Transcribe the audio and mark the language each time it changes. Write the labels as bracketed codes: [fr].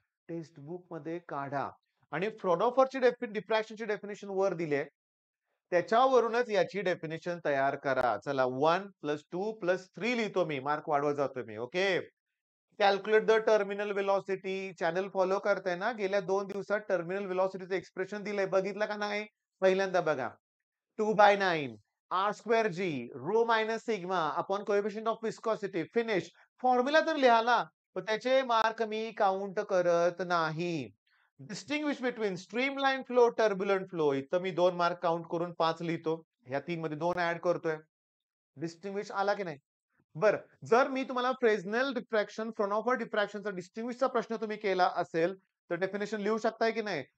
[mr] Text book मध्ये काढा. आणि फ्रोडॉफरची डिफ्रॅक्शनची डेफिनेशन वर दिली, त्याच्यावरूनच याची डेफिनेशन तयार करा. चला, 1 प्लस 2 प्लस 3 लिहितो मी. मार्क वाढवत जातो मी. Okay. [en] Calculate the terminal velocity. [mr] Channel follow करताय ना? गेल्या 2 दिवसात टर्मिनल वेलॉसिटीचं एक्सप्रेशन दिलंय. बघितलं का नाही? पहिल्यांदा बघा. [en] 2/9 R square g rho minus sigma upon coefficient of viscosity. [mr] Finish. Formula तर लिहा ना. पण त्याचे मार्क मी काउंट करत नाही. [en] Distinguish between streamline flow, turbulent flow. [mr] इथं मी 2 मार्क काउंट करून 5 लिहितो. ह्या 3 मध्ये 2 ॲड करतोय. डिस्टिंग्विश आला की नाही? बरं, जर मी तुम्हाला फ्रेस्नेल डिफ्रॅक्शन, फ्रॉनहोफर डिफ्रॅक्शनचा डिस्टिंग्विशचा प्रश्न तुम्ही केला असेल, तर डेफिनेशन लिहू शकताय की नाही?